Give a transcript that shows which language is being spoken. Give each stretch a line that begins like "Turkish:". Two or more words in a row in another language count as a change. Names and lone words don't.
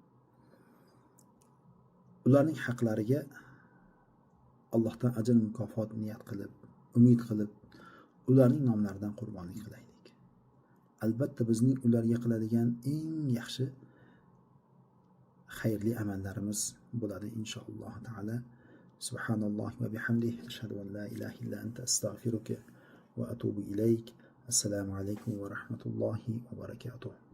Uzbek: Ularning haqlariga Allohdan ajr mukofot niyat qilib, umid qilib ularning nomlaridan qurbonlik qilaylik. Albatta bizning ularga qiladigan eng yaxshi xayrli amallarimiz bo'ladi
Arabic: إن شاء الله تعالى. سبحان الله وبحمده أشهد أن لا إله إلا أنت أستغفرك وأتوب إليك. السلام عليكم ورحمة الله وبركاته.